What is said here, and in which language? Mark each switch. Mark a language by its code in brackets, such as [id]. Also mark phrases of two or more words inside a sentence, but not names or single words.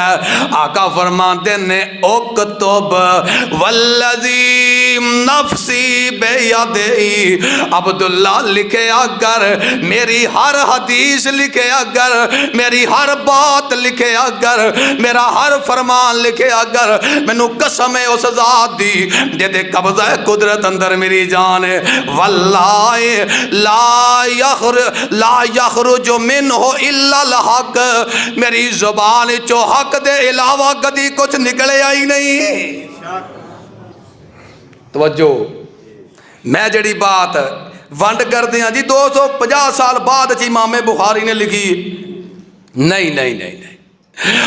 [pa] آقا فرماتے نے [ar] اكتب والذي نفسي بيده, [pa] عبداللہ لکھیا کر میری ہر حدیث لکھیا کر، میری ہر بات لکھیا کر، میرا ہر فرمان لکھیا کر. مینوں قسم ہے اس ذات دی جہدے قبضہ قدرت اندر میری جان ہے. [ar] والله لا يخرج منه إلا الحق, [pa] میری زبان چوں حق دے علاوہ کدی کجھ نکلیا ہی نہیں. توجہ، میں جڑی بات ونڈ کرتے ہیں جی 250 سال بعد امام بخاری نے لکھی، نہیں نہیں نہیں نہیں.